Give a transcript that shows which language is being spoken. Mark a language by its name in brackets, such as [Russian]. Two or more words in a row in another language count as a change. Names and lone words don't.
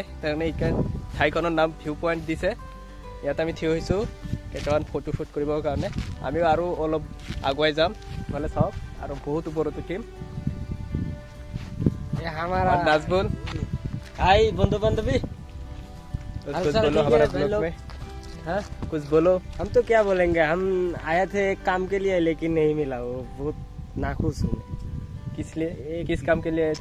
[Assamese] তাৰমানে ঠাইখনৰ নাম ভিউ পইণ্ট দিছে। ইয়াত আমি থিয় হৈছোঁ কেইটামান ফটো শ্বুট কৰিবৰ কাৰণে। আমিও আৰু অলপ আগুৱাই যাম, ভালে চাওক। আৰু বহুত ওপৰত উঠিম। [Hindi] नाजबुल, हाय बंधु बांधवी, कुछ बोलो हमारे ब्लॉग में। हाँ कुछ बोलो। हम तो क्या बोलेंगे, हम आए थे काम के लिए लेकिन नहीं मिला। वो बहुत नाखुश हूँ। किस लिए, किस काम के लिए आए थे?